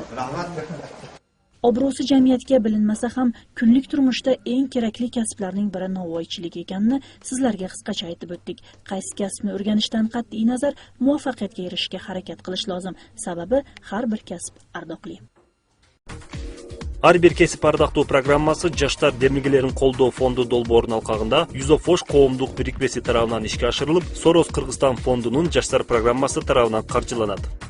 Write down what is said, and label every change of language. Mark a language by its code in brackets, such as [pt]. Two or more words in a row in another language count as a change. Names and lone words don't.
[uz] Obro'si jamiyatga bilinmasa ham kunlik turmushda eng kerakli kasblarning biri novvoychilik ekanini sizlarga qisqacha aytib o'tdik. Qaysi kasbni o'rganishdan qat'iy nazar muvaffaqiyatga erishishga harakat qilish lozim. Sababi har bir kasb ardoqli. [ky] Har bir kesip ардактуу программасы Жаштар демилгелерин колдоо фонду долбоорунун алкагында Юзофош коомдук бирикмеси тарабынан ишке ашырылып, Сорос Кыргызстан фондунун Жаштар программасы тарабынан каржыланат.